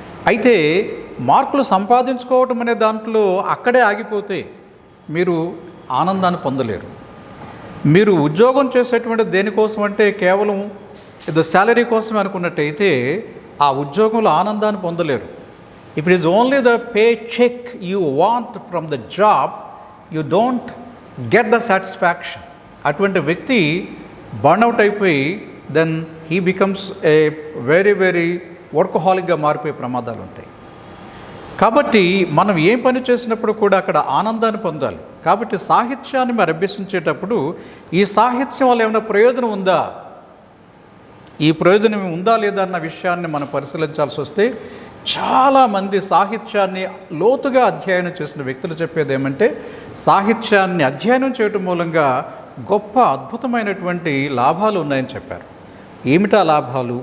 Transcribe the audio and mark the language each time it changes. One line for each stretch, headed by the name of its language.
Telugu: అయితే మార్కులు సంపాదించుకోవటం అనే దాంట్లో అక్కడే ఆగిపోతే మీరు ఆనందాన్ని పొందలేరు. మీరు ఉద్యోగం చేసేటువంటి దేనికోసం అంటే కేవలం ఏదో శాలరీ కోసమే అనుకున్నట్టయితే ఆ ఉద్యోగంలో ఆనందాన్ని పొందలేరు.
English: If it is only the paycheck you want from the job, you don't get the satisfaction.
Telugu: అటువంటి వ్యక్తి బర్న్అవుట్ అయిపోయి
English: then he becomes a very
Telugu: వర్కహాలిక్గా మారిపోయే ప్రమాదాలు ఉంటాయి. కాబట్టి మనం ఏ పని చేసినప్పుడు కూడా అక్కడ ఆనందాన్ని పొందాలి. కాబట్టి సాహిత్యాన్ని మరి అభ్యసించేటప్పుడు ఈ సాహిత్యం వల్ల ఏమైనా ప్రయోజనం ఉందా, ఈ ప్రయోజనం ఉందా లేదా అన్న విషయాన్ని మనం పరిశీలించాల్సి వస్తే చాలామంది సాహిత్యాన్ని లోతుగా అధ్యయనం చేసిన వ్యక్తులు చెప్పేది ఏమంటే సాహిత్యాన్ని అధ్యయనం చేయటం మూలంగా గొప్ప అద్భుతమైనటువంటి లాభాలు ఉన్నాయని చెప్పారు. ఏమిటా లాభాలు?